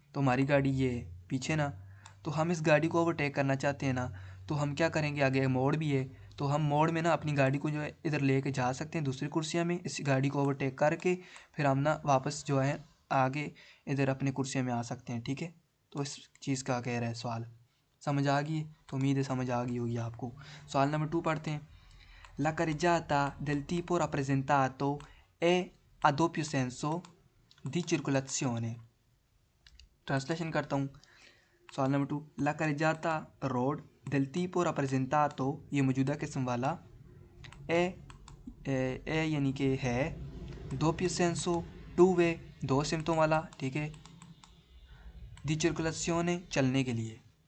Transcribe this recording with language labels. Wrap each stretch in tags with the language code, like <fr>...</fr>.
<hi>तो हमारी गाड़ी ये पीछे ना, तो हम इस गाड़ी को ओवरटेक करना चाहते हैं ना, तो हम क्या करेंगे, आगे मोड़ भी है तो हम मोड़ में ना अपनी गाड़ी को जो है इधर लेके जा सकते हैं दूसरी कुर्सियाँ में, इस गाड़ी को ओवरटेक करके फिर हम ना वापस जो है आगे इधर अपने कुर्सियाँ में आ सकते हैं। ठीक है, तो इस चीज़ का कह रहा है सवाल। समझ आ गई? तो उम्मीद है समझ आ गई होगी आपको। सवाल नंबर 2 पढ़ते हैं।</hi> <it>La carreggiata del tipo rappresentato è a doppio senso di circolazione।</it> <hi>Translation करता हूँ। सवाल नंबर 2, ला carreggiata road</hi> <it>del tipo rappresentato,</it> <hi>ये मौजूदा किस्म वाला, ए यानी कि है,</hi> <it>doppio senso</it> <hi>टू वे, दो सिमतों वाला, ठीक है,</hi> <it>di circolazione</it> <hi>चलने के लिए।</hi>